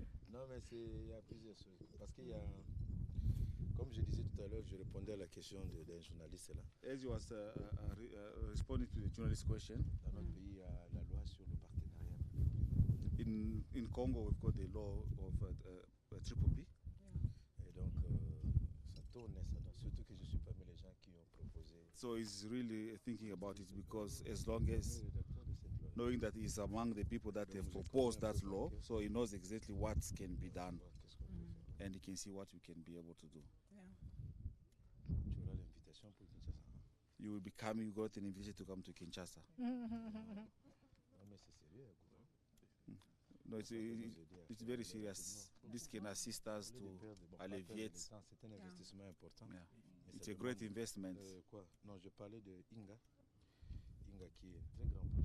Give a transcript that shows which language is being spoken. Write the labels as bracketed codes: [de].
[fr] Non, mais il y a plusieurs choses. Parce qu'il y a, comme je disais tout à l'heure, je répondais à la question d'un journaliste là. [en] As you was responding to the journalist question, [fr] Dans notre pays, il y a la loi sur le partenariat. [en] in Congo we've got the law of triple P. [fr] Et donc, ça tourne, ça. Donc, surtout que je suis parmi les gens qui ont proposé. [en] So he's really thinking about it because as long as knowing that he's among the people that have proposed that law, so he knows exactly what can be done and he can see what we can be able to do. [fr] Tu auras l'invitation pour Kinshasa. [en] You will be coming, you got an invitation to come to Kinshasa. [fr] Non, mais c'est sérieux. [en] No, it's very serious. This can assist us to alleviate. [fr] C'est un investissement important. [en] Yeah. [fr] Mais [en] It's [fr] ça [en] a great [fr] demande, [en] investment. [fr] Quoi? Non, je parlais de Inga. Inga qui est un très grand projet.